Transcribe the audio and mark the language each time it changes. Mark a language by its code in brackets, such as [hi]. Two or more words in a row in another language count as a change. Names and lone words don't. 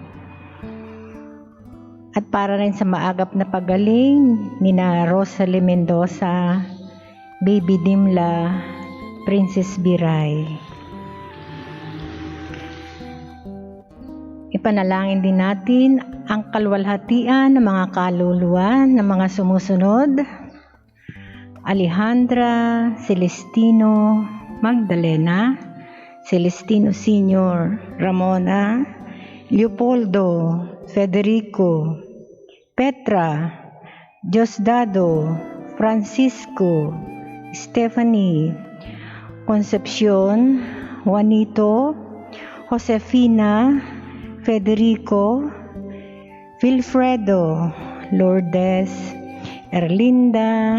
[tl] at para rin sa maagap na pagaling ni na Rosalie Mendoza, Baby Dimla, Princess Biray. Ipanalangin din natin ang kalwalhatian ng mga kaluluwa ng mga sumusunod: Alejandra Celestino Magdalena, Celestino Sr., Ramona, Leopoldo, Federico, Petra, Diosdado, Francisco, Stephanie, Concepcion, Juanito, Josefina, Federico, Wilfredo, Lourdes, Erlinda,